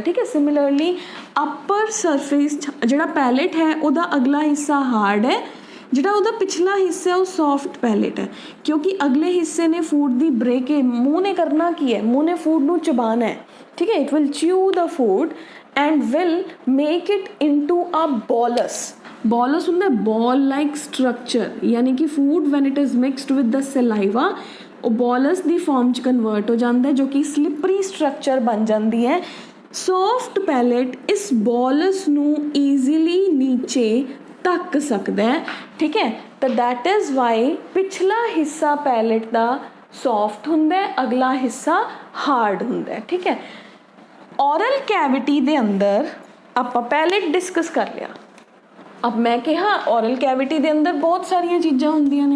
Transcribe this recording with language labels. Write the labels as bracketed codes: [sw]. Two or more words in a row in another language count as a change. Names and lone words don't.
[pa] ਠੀਕ ਹੈ, ਸਿਮਿਲਰਲੀ [en] upper surface [pa] ਜਿਹੜਾ ਪੈਲੇਟ ਹੈ ਉਹਦਾ ਅਗਲਾ ਹਿੱਸਾ ਹਾਰਡ ਹੈ, ਜਿਹੜਾ ਉਹਦਾ ਪਿਛਲਾ ਹਿੱਸਾ ਉਹ [en] soft palate [pa] ਹੈ, ਕਿਉਂਕਿ ਅਗਲੇ ਹਿੱਸੇ ਨੇ ਫੂਡ ਦੀ ਬ੍ਰੇਕ ਮੂੰਹ ਨੇ ਕਰਨਾ ਕੀ ਹੈ, ਮੂੰਹ ਨੇ ਫੂਡ ਨੂੰ ਚਬਾਉਣਾ ਹੈ। ਠੀਕ ਹੈ, [en] it will chew the food and will make it into a bolus. Bolus ਹੁੰਦਾ ball like structure, [pa] ਯਾਨੀ ਕਿ [en] food when it is mixed with the saliva [pa] ਉਹ bolus ਦੀ form 'ਚ convert ਹੋ ਜਾਂਦਾ ਹੈ, ਜੋ ਕਿ [en] slippery structure [pa] ਬਣ ਜਾਂਦੀ ਹੈ। [en] soft palate [pa] ਇਸ bolus ਨੂੰ easily ਨੀਚੇ ਧੱਕ ਸਕਦਾ ਹੈ। ਠੀਕ ਹੈ, ਤਾਂ [en] that is why [pa] ਪਿਛਲਾ ਹਿੱਸਾ palate ਦਾ soft ਹੁੰਦਾ ਹੈ, ਅਗਲਾ ਹਿੱਸਾ hard ਹੁੰਦਾ ਹੈ। ਠੀਕ ਹੈ, [en] oral cavity [pa] ਦੇ ਅੰਦਰ ਆਪਾਂ ਪੈਲੇਟ ਡਿਸਕਸ ਕਰ ਲਿਆ। ਅਬ ਮੈਂ ਕਿਹਾ [en] oral cavity [pa] ਦੇ ਅੰਦਰ ਬਹੁਤ ਸਾਰੀਆਂ ਚੀਜ਼ਾਂ ਹੁੰਦੀਆਂ ਨੇ।